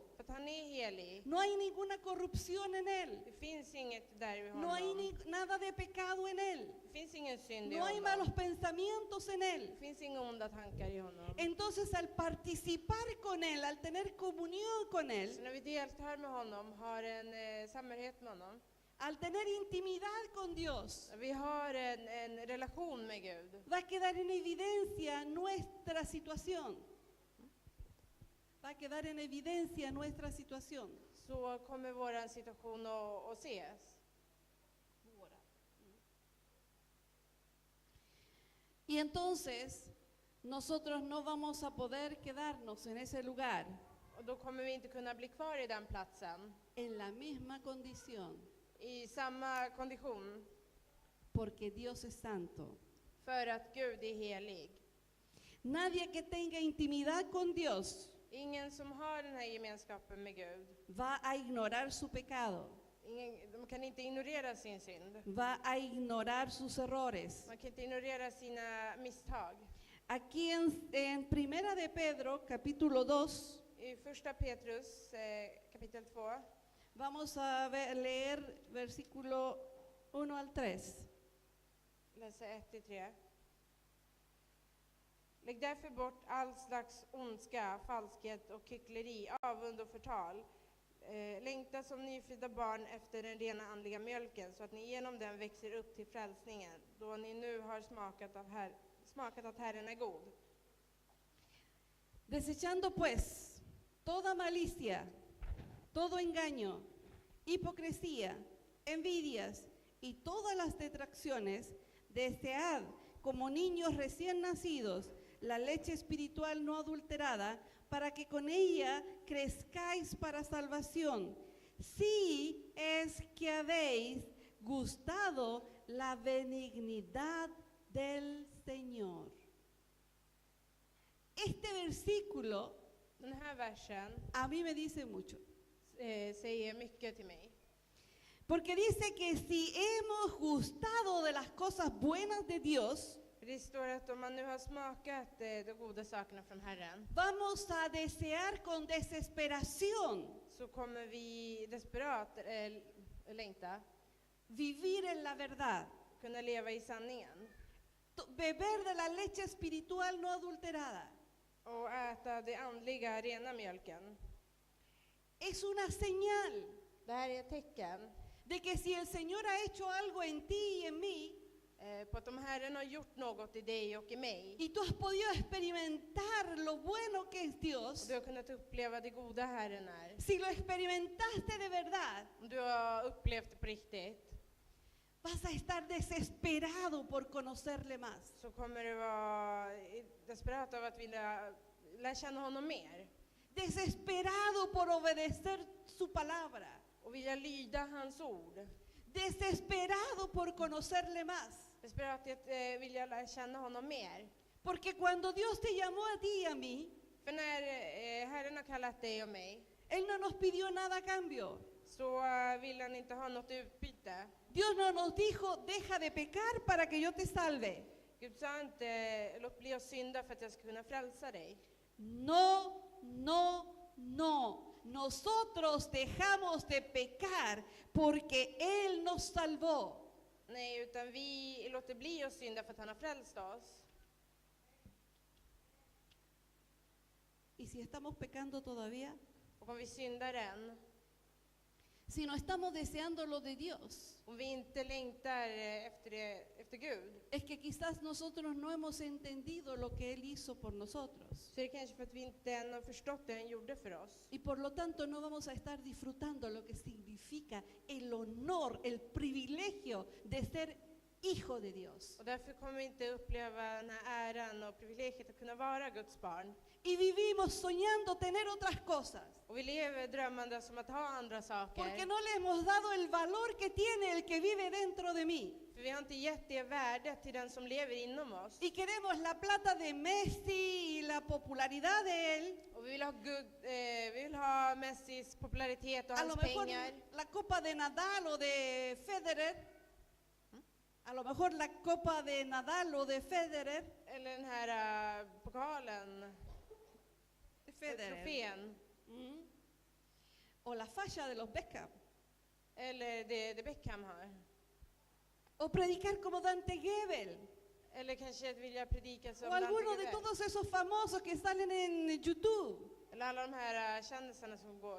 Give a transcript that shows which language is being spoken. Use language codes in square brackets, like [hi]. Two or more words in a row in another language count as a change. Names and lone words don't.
[sv] För att han är helig. [es] No hay ninguna corrupción en Él. [sv] Det finns inget där i [es] No hay [sv] honom. [es] nada de pecado en Él. [sv] Det finns ingen synd i [es] No hay [sv] honom. [es] malos pensamientos en Él. [sv] Det finns inga onda tankar i honom. [es] Entonces, al participar con Él, al tener comunión con [sv] Så [es] Él, [sv] när vi deltar med honom, har en samhörighet med honom, [es] al tener intimidad con Dios, [sv] vi har en relation med Gud, [es] va a quedar en evidencia nuestra situación. Va a quedar en evidencia nuestra situación. [sv] så kommer vår situation att ses. [es] Y entonces, nosotros no vamos a poder quedarnos en ese lugar, [sv] Och då kommer vi inte kunna bli kvar i den platsen, [es] en la misma condición, [sv] i samma kondition, [es] porque Dios es santo. [sv] för att Gud är helig. [es] Nadie que tenga intimidad con Dios [sv] Ingen som har den här gemenskapen med Gud, [es] va a ignorar su pecado, [sv] de kan inte ignorera sin synd. [es] va a ignorar sus errores. [sv] Man kan inte ignorera sina misstag. [es] Aquí en Primera de Pedro, capítulo 2, [sv] I första Petrus kapitel 2 [es] vamos a leer versículo 1 al 3. [sv] läser 1-3. Lägg därför bort all slags ondska, falskhet och hyckleri, avund och förtal. Längta som nyfödda barn efter den rena andliga mjölken, så att ni genom den växer upp till frälsningen, då ni nu har smakat att Herren är god. [es] Desechando pues toda malicia, todo engaño, hipocresía, envidias y todas las detracciones, desead como niños recién nacidos la leche espiritual no adulterada, para que con ella crezcáis para salvación, si es que habéis gustado la benignidad del Señor. Este versículo [sv] Den här versen [es] a mí me dice mucho, [sv] säger mycket till mig. [es] porque dice que si hemos gustado de las cosas buenas de Dios, [sv] För det står att om man nu har smakat de goda sakerna från Herren, [es] vamos a desear con desesperación [sv] så kommer vi desperat längta, [es] vivir en la verdad, [sv] kunna leva i sanningen [es] beber de la leche espiritual no adulterada. [sv] och äta det andliga, rena mjölken. [es] Es una señal [sv] Det här är ett tecken [es] de que si el Señor ha hecho algo en ti y en mí, [sv] på att om Herren har gjort något i dig och i mig, [es] y tú has podido experimentar lo bueno que es [sv] och [es] Dios, [sv] du har kunnat uppleva det goda Herren är, [es] si lo experimentaste de verdad, [sv] om du har upplevt det på riktigt, [es] vas a estar desesperado por conocerle más. [sv] så kommer du vara desperat av att vilja lära känna honom mer [es] Desesperado por obedecer su palabra. [sv] och vilja lyda hans ord. [es] Desesperado por conocerle más. [sv] Desperat att vilja lära känna honom mer. [es] Porque cuando Dios te llamó a ti y a mí, [sv] För när Herren har kallat dig och mig, [es] Él no nos pidió nada a cambio. [sv] så vill han inte ha något utbyte. [es] Dios no nos dijo, deja de pecar para que yo te salve. [sv] Gud sa inte, låt bli att synda för att jag ska kunna frälsa dig. [es] No, no, no. Nosotros dejamos de pecar porque Él nos salvó. [sv] Nej, utan vi låter bli att synda för att han har frälst oss. [es] Y si estamos pecando todavía, [sv] Och om vi syndar än, [es] si si no estamos deseando lo de Dios, [sv] om vi inte längtar efter Gud, [es] es que quizás nosotros no hemos entendido lo que Él hizo por nosotros. [sv] så är det kanske för att vi inte än har förstått det han gjorde för oss. [es] Y por lo tanto no vamos a estar disfrutando lo que significa el honor, el privilegio de ser hijo de Dios. [sv] Och därför kommer vi inte uppleva den här äran och privilegiet att kunna vara Guds barn. [es] Y vivimos soñando tener otras cosas, [sv] Och vi lever drömmande som att ha andra saker. [es] porque no le hemos dado el valor que tiene el que vive dentro de mí. [sv] För vi har inte gett det värdet till den som lever inom oss. [es] Y queremos la plata de Messi y la popularidad de él, [sv] Och vi vill ha Messis popularitet och [es] a lo [sv] hans [es] mejor [sv] pengar. [es] la copa de Nadal o de Federer, a lo mejor la copa de Nadal o de Federer, [sv] Eller den här pokalen, Federer. trofén. Mm. [es] O la falla de los Beckham. [sv] Eller det Beckham har. [es] O predicar como Dante Gebel. [sv] Eller kanske att vilja predika som [es] O alguno [sv] Dante [es] de [sv] Gebel. [es] todos esos famosos que salen en YouTube. [sv] Eller alla de här kändisarna som går